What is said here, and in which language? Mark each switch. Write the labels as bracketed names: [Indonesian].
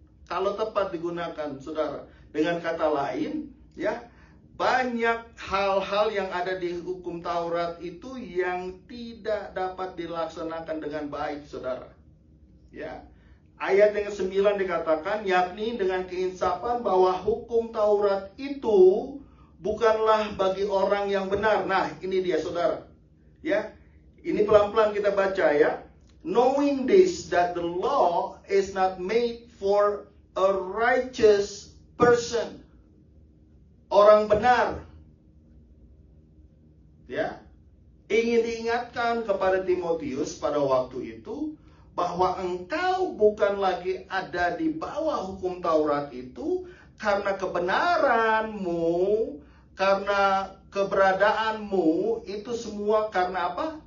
[Indonesian] Kalau tepat digunakan, saudara. Dengan kata lain, ya, banyak hal-hal yang ada di hukum Taurat itu yang tidak dapat dilaksanakan dengan baik, saudara. Ya. Ayat yang ke-9 dikatakan, yakni dengan keinsafan bahwa hukum Taurat itu bukanlah bagi orang yang benar. Nah, ini dia, saudara. Ya. Ini pelan-pelan kita baca ya. [English] Knowing this, that the law is not made for a righteous person. [Indonesian] Orang benar. Ya. Ingin diingatkan kepada Timotius pada waktu itu bahwa engkau bukan lagi ada di bawah hukum Taurat itu karena kebenaranmu, karena keberadaanmu itu semua karena apa?